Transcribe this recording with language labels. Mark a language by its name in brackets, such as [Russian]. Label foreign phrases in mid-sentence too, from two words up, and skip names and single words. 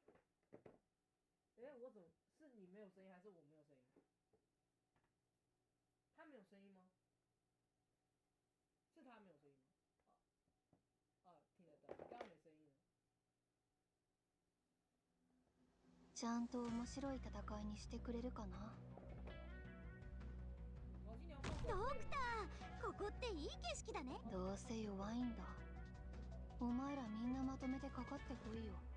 [Chinese] 哎，我怎么是你没有声音，还是我没有声音？他没有声音吗？是他没有声音吗？听得到，刚刚没声音了。 [Japanese] ちゃんと面白い戦いにしてくれるかな。ドクター、ここっていい景色だね。どうせ弱いんだ。お前らみんなまとめてかかってこいよ。